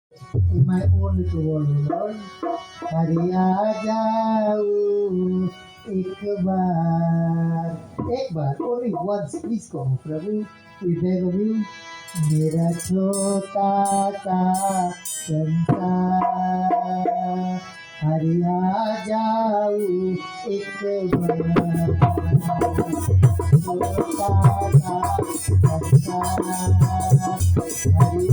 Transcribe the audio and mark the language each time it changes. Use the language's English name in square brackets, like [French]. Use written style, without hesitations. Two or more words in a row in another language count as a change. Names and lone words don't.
[English] in my own little world, O Lord. [Hindi] हरि आ जाओ एक बार [English] only once please [Hindi] कहो प्रभु [English] we beg of you [Hindi] मेरा छोटा सा संसार हरि आ जाओ एक बार छोटा सा संसार हरि